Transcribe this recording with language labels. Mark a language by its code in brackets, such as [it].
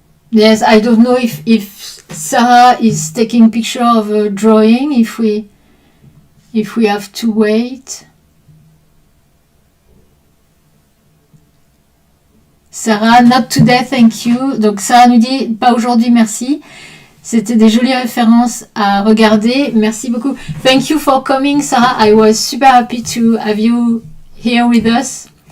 [en] Yes, I don't know if Sarah is taking picture of a drawing, if we have to wait. Sarah, not today, thank you. [fr] Donc Sarah nous dit, pas aujourd'hui, merci. C'était des jolies références à regarder. Merci beaucoup. [en] Thank you for coming, Sarah. I was super happy to have you here with us.